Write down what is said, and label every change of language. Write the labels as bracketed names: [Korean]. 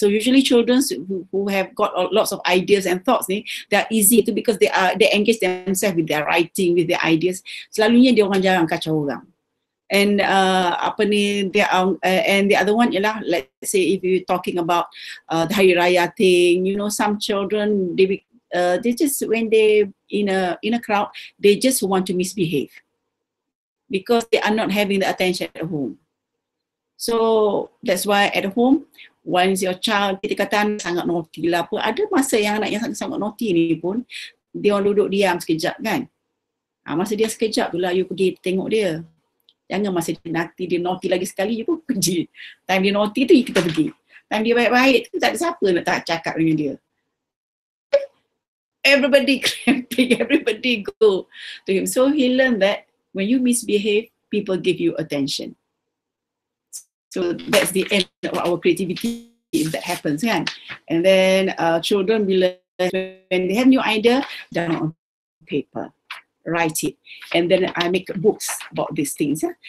[English] So usually children who have got lots of ideas and thoughts, they're easy to, because they engage themselves with their writing, with their ideas. [Malay] Selalunya dia orang jarang kacau orang. [English] And and the other one ialah, let's say if you're talking about the Hari Raya thing, you know, some children, they just, when they in a crowd, they just want to misbehave because they are not having the attention at home. So that's why at home, once your child, [Malay] kita kata sangat naughty lah apa, ada masa yang anak yang sangat naughty ni pun, dia orang duduk diam sekejap kan. Masa dia sekejap tu lah, you pergi tengok dia. Jangan masa dia naughty lagi sekali, you pun pergi. Time dia naughty tu, kita pergi. Time dia baik-baik tu, tak ada siapa nak tak cakap dengan dia. [English] Everybody cramping, everybody go to him. So he learned that when you misbehave, people give you attention. So that's the end of our creativity if that happens, kan? And then children when they have new idea, down on paper, write it, and then I make books about these things.